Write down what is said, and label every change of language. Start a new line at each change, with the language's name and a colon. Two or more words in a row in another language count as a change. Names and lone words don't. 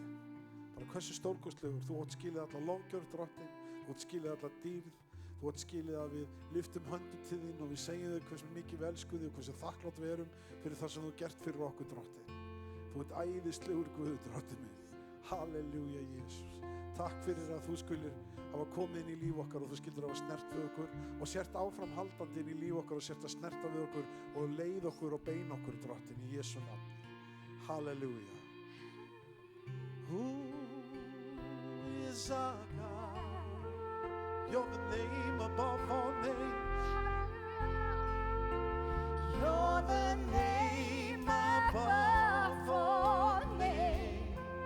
Icelandic: Bara hversu stórkostlegur, þú átt skilið alla lofgjörð, Drottinn, þú átt skilið alla dýrð, þú átt skilið að við lyftum höndum til þín og við segjum þau hversu mikið við elskum þig og hversu þakklátt við erum fyrir það sem þú gert fyrir okkur, Drottinn. Þú ert æðislegur Guð, Drottinn minn. Halleluja, Jesús. Takk fyrir að þú skulir hafa komið inn í líf okkar og þú skildir hafa snert við okkur og sért áframhaldandi inn í líf okkar og sért að snerta við okkur og leið okkur og beina okkur, Drottinn, í Jesú nafni. Halleluja.
English: Who is our God? You're the name above all names. You're the name above all names.